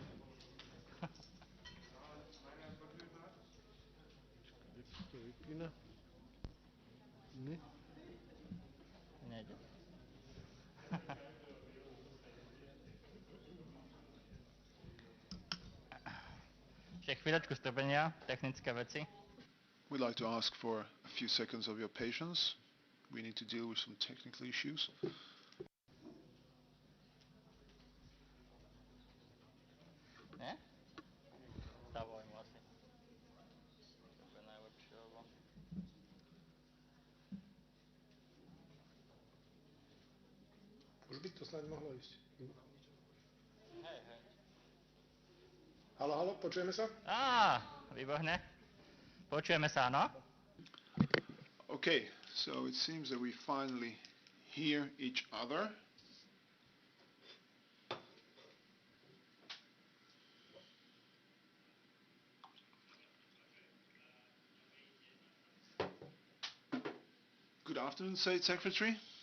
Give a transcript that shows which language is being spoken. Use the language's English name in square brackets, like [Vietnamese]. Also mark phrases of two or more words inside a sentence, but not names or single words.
[Slovak] To vypína? Ne? Nejde. Ešte chvíľočku strpenia, technické veci. [English] We'd like to ask for a few seconds of your patience. We need to deal with some technical issues. [Slovak] Nie? Zavolím asi. To bude najlepšie, lebo... Už by to snáď mohlo ísť. Hej. Haló, haló, počujeme sa? Výborne. Počujeme sa, áno? [English] Okay, so it seems that we finally hear each other. Good afternoon, State Secretary.